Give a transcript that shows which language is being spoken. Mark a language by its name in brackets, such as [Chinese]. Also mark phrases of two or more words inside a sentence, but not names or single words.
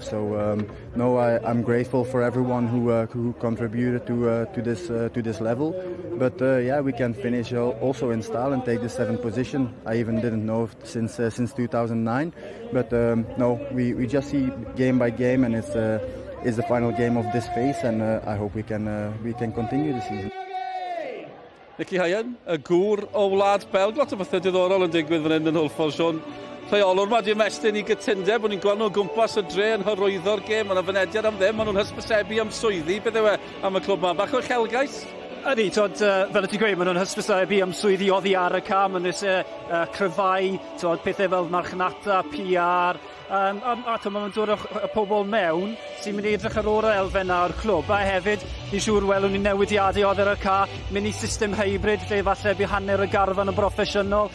[English] So no, I'm grateful for everyone who contributed to this level. But yeah, we can finish also in style and take the 7th position. I even didn't know since 2009. But no, we just see game by game, and it's the final game of this phase, and I hope we can continue the season. [Welsh] Nicky Hyan, y gŵr o wlad Belg. Lot o bethau diddorol yn digwydd fan hyn yn Hwlffordd, Sion. Rheolwr ma di ymestyn i gytundeb, bod ni'n gweld nhw gwmpas y dre yn hyrwyddo'r gêm. Mae yna fynediad am ddim, maen nhw'n hysbysebu am swyddi. Beth yw am y clwb ma? Bach o uchelgais? Ydy, fel y ti'n gweud, maen nhw'n hysbysebu am swyddi oddi ar y cam, maen nhw'n cryfau, pethau fel marchnata, PR, a maen dod y pobl mewn sy'n mynd i edrych ar o'r elfen o'r clwb, a hefyd, ni'n siŵr welwn ni newidiadau oedd ar y car, mynd i system hybrid, lle falle bu hanner y garfan yn broffesiynol.